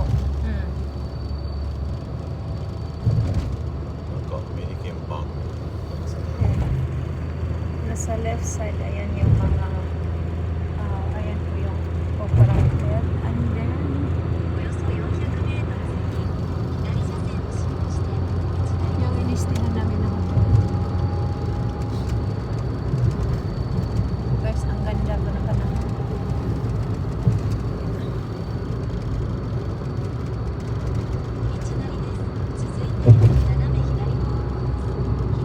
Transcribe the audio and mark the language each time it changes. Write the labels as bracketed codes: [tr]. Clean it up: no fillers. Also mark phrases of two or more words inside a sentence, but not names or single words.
[ja] なんかアメリカンバーグ [tl] Nasa [en] left side, [tl] ayan yung mga ayan po yung Opera Hotel. [en] And then, [ja] およそ400メートル先、左車線を使用して、 [tl] yung inistihan namin ng hotel. Guys, ang ganda po ng panahon. [ja] 道なりです。続いて、斜め左方向です。